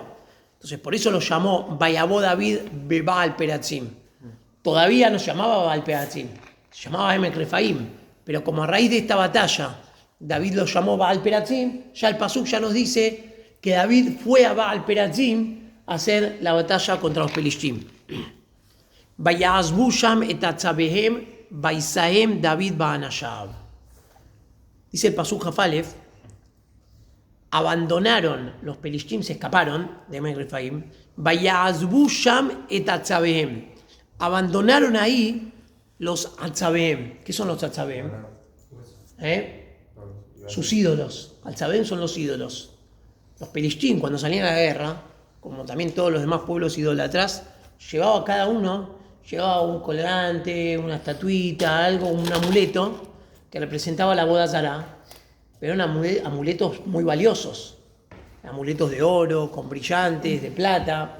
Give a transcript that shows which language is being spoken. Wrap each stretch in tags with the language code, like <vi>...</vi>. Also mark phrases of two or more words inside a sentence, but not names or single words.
<es>Entonces por eso lo llamó Vayabó David Baal Peratzim. Todavía no se llamaba Baal Peratzim, se llamaba Emek Refaim. Pero como a raíz de esta batalla David lo llamó Baal Peratzim, ya el Pasuk ya nos dice que David fue a Baal Peratzim a hacer la batalla contra los Pelishtim.</es> <he>ויעזבו שם את עצביהם וישאם דוד ואנשיו.</he> <es>Dice el Pasuk Jafalef, abandonaron los Pelishtim, se escaparon de Emek Refaim.</es> <he>ויעזבו שם את עצביהם.</he> <es>Abandonaron ahí los atzabehem. ¿Qué son los atzabehem? Sus ídolos. Atzabehem son los ídolos. Los Pelishtim, cuando salían a la guerra, como también todos los demás pueblos idólatras, llevaba cada uno, llevaba un colgante, una estatuita, algo, un amuleto que representaba la</es> <he>עבודה זרה,</he> <es>pero eran amuletos muy valiosos, amuletos de oro, con brillantes, de plata.</es>